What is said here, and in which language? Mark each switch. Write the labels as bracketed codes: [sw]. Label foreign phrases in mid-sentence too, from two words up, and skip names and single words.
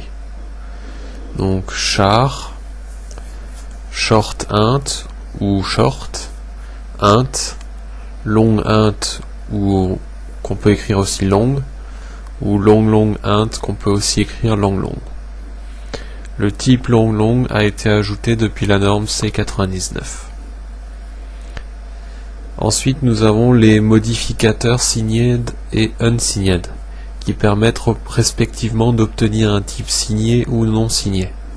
[fr] Donc, char, short int ou short, int, long int ou qu'on peut écrire aussi long, ou long int qu'on peut aussi écrire long. Le type long a été ajouté depuis la norme C99. Ensuite, nous avons les modificateurs signed et unsigned, qui permettent respectivement d'obtenir un type signé ou non signé.